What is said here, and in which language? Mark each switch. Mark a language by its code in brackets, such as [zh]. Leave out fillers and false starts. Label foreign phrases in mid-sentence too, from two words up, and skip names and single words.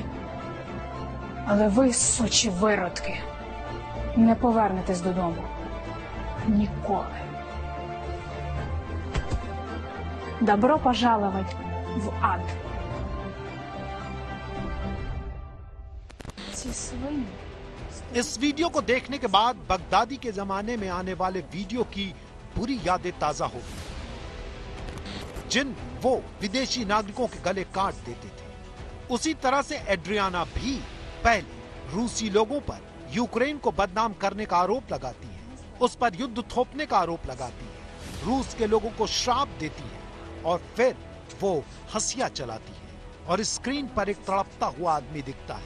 [uk] Але ви, сучі виродки, не повернетесь додому. [ru] Ніколи. Добро пожаловать в ад. [uk] Ці свині. [hi] इस वीडियो को देखने के बाद बगदादी के जमाने में आने वाले वीडियो की बुरी यादें ताजा हो गई, जिन वो विदेशी नागरिकों के गले काट देते थे। उसी तरह से एड्रियाना भी पहले रूसी लोगों पर यूक्रेन को बदनाम करने का आरोप लगाती है, उस पर युद्ध थोपने का आरोप लगाती है, रूस के लोगों को श्राप देती है और फिर वो हंसिया चलाती है और स्क्रीन पर एक तड़पता हुआ आदमी दिखता है।